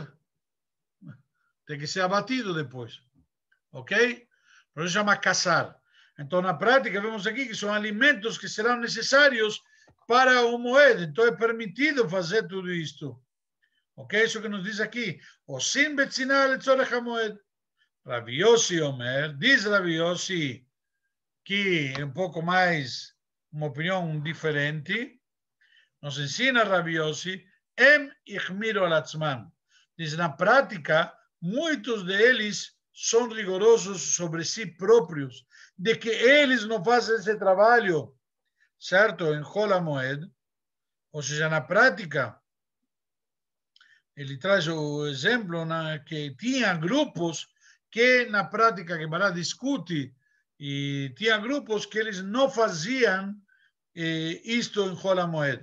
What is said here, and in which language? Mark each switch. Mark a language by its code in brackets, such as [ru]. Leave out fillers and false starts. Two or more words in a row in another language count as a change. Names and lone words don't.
[pt] Tem que ser abatido depois. Ok? Por isso chama caçar. Então, na prática, vemos aqui que são alimentos que serão necessários para o moed. Então, é permitido fazer tudo isto. Ok? Isso que nos diz aqui. [he] עושין בצנעה לצורך המועד. רבי יוסי אומר, [pt] diz Rabi Yossi, que é um pouco mais, uma opinião diferente, nos ensina Rabi Yossi, [he] הם החמירו על עצמן. [pt] Diz, na prática, muitos deles são rigorosos sobre si próprios, de que eles não fazem esse trabalho, certo? Em Chol HaMoed. Ou seja, na prática, ele traz o exemplo que tinha grupos que na prática, que Bará discute, e tinha grupos que eles não faziam isto em Chol HaMoed.